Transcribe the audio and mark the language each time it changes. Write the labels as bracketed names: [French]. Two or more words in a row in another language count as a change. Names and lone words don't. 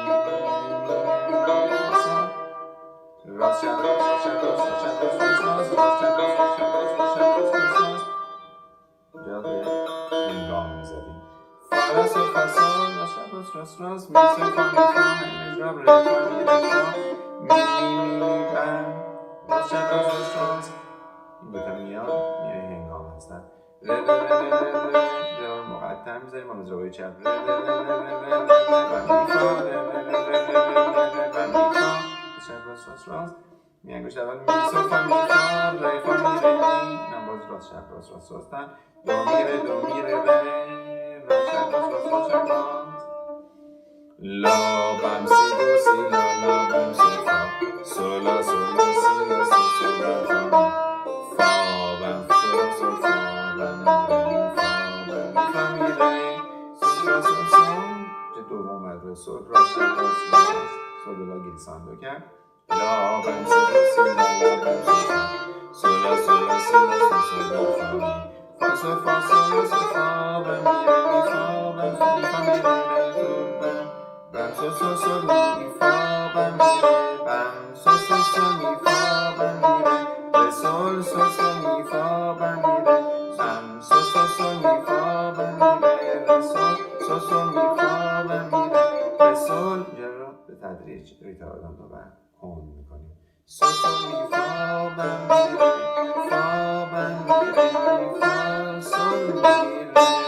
[Persian] راست چپ جا به هنگام میزدیم فا لا سل فا سل راست می سل فا می فا همین مضرب ره فا می بم راست این دوتا میان میای هنگام هستن ره ره ره ره ره ره مقطع میذاریم با مجرای چپ ره ره ره ره ره ره و می فا ره ره ره ره ره ره و می فا چپ راست راست راست می انگشت اول می سو فا می فا ره فا می ره می اینم باز راست چپ راست راست راستن دو می ره ره راست چپ راست راست راست چپ راست لا بم سی دو سی لا بم سو فا سو لا سی لا سو سو لا فا می فا بم سو فا بم می فا می ره سو لا سو چه دوم مدر سو راست سو دو لا گیلساندو کرد لا بم سی دو سی لا بم سو فا سو لا سی لا سو سو لا فا می فا سو لا سو فا بم می ره می فا بم سو می فا می ره سو بم بم سو می فا بم می ره بم سو می فا بم می ره ره سول می فا بم می ره بم سو می فا بم می ره ره سول می فا بم می ره ره سول اینجا رو به تدریج ریتاردان رو کند میکنیم سو می فا بم می ره فا بم می ره فا سول می ره